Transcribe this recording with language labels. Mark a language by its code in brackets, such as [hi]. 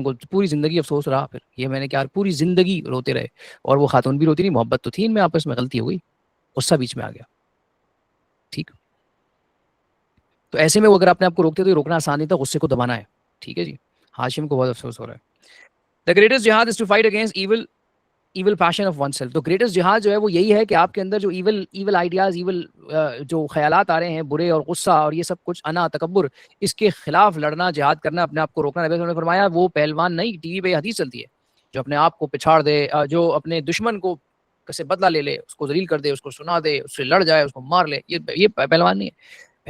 [ur] ان کو پوری زندگی افسوس رہا, پھر یہ میں نے کیا پوری زندگی روتے رہے. اور وہ خاتون بھی روتی رہی, محبت تو تھی ان میں آپس میں, غلطی ہو گئی, غصہ بیچ میں آ گیا. ٹھیک, تو ایسے میں وہ اگر اپنے آپ کو روکتے تو یہ روکنا آسان نہیں تھا, غصے کو دبانا ہے. ٹھیک ہے جی, ہاشم کو بہت افسوس ہو رہا ہے. [en] The greatest jihad is to fight against evil passion of oneself. [ur] تو گریٹسٹ جہاد جو ہے وہ یہی ہے کہ آپ کے اندر جو ایول آئیڈیاز, جو خیالات آ رہے ہیں برے, اور غصہ اور یہ سب کچھ, انا, تکبر, اس کے خلاف لڑنا, جہاد کرنا, اپنے آپ کو روکنا. نبی صلی اللہ علیہ وسلم نے فرمایا وہ پہلوان نہیں, ٹی وی پہ حدیث چلتی ہے, جو اپنے آپ کو پچھاڑ دے, جو اپنے دشمن کو سے بدلہ لے لے, اس کو ذلیل کر دے, اس کو سنا دے, اس سے لڑ جائے, اس کو مار لے, یہ پہلوان نہیں ہے.